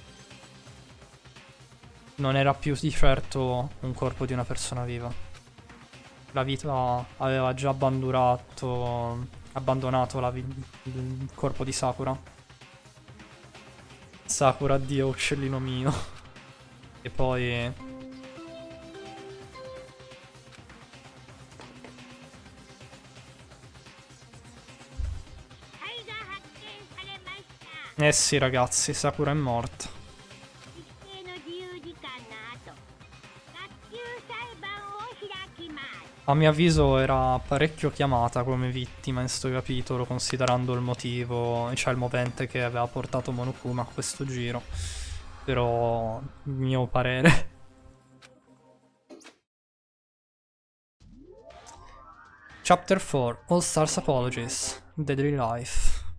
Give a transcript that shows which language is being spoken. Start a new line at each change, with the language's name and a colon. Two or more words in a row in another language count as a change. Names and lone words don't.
Italian: Non era più di certo un corpo di una persona viva. La vita aveva già abbandonato il corpo di Sakura. Sakura, addio uccellino mio. E poi...
Japanese: 肺が発見されました。
Italian: Eh sì ragazzi, Sakura è morta.
Japanese: 一定の自由時間の後、学級裁判を開きます。
Italian: A mio avviso era parecchio chiamata come vittima in sto capitolo, considerando il motivo, cioè il movente che aveva portato Monokuma a questo giro. Però, mio parere.
English: Chapter 4, All Stars Apologies, Deadly Life.